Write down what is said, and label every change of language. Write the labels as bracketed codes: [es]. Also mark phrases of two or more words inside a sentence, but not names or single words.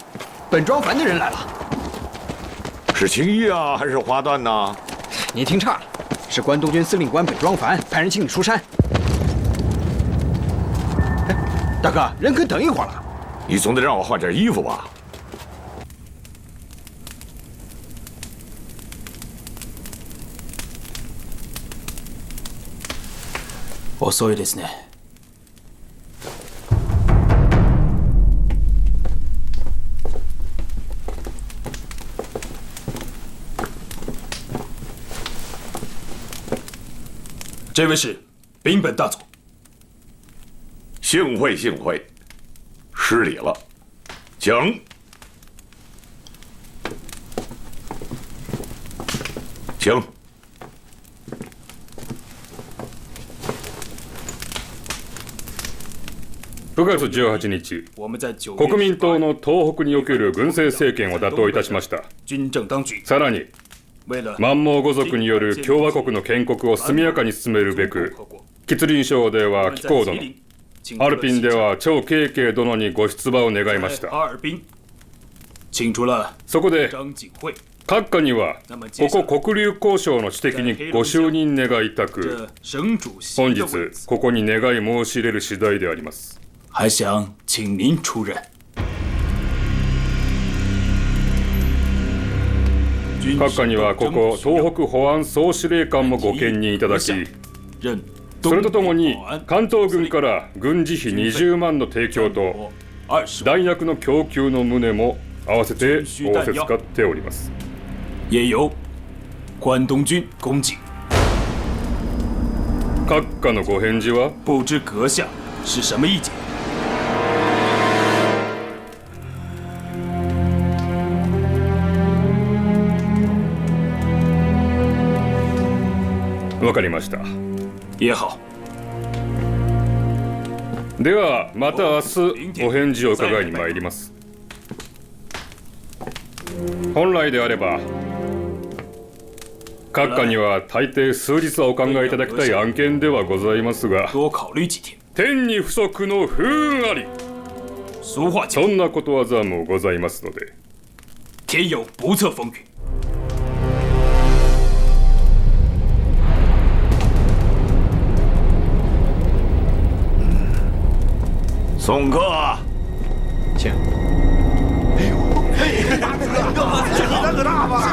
[zh] 本庄凡的人来了。是青衣啊，还是花旦呢？您听差了，是关东军司令官本庄凡派人请你出山。大哥，人可等一会儿了。你总得让我换件衣服吧？ [ja] 遅いですね。 [zh] 这位是丙本大佐。幸会幸会，失礼了，请。请。 [ja] 9月18日、国民党の東北における軍政政権を打倒いたしました。さらに、満蒙語族による共和国の建国を速やかに進めるべく、吉林省では紀行殿、ハルピンでは張慶慶殿にご出馬を願いました。そこで、閣下にはここ黒竜交渉の主席にご就任願いたく、本日ここに願い申し入れる次第であります。 [zh] 还想请您出任。 [ja] 閣下にはここ東北保安総司令官もご兼任いただき、それとともに関東軍から軍事費20万の提供と弾薬の供給の旨も合わせて仰せつかっております。 [zh] 也由关东军供给。 [ja] 閣下のご返事は？ [zh] 不知阁下是什么意见？ [ja] わかりました。 [zh] 也好。 [ja] ではまた明日お返事を伺いに参ります。本来であれば閣下には大抵数日はお考えいただきたい案件ではございますが、天に不足の不運あり、そんなことわざもございますので。 [zh] 天有不测风云。宋哥，请。大哥大吧？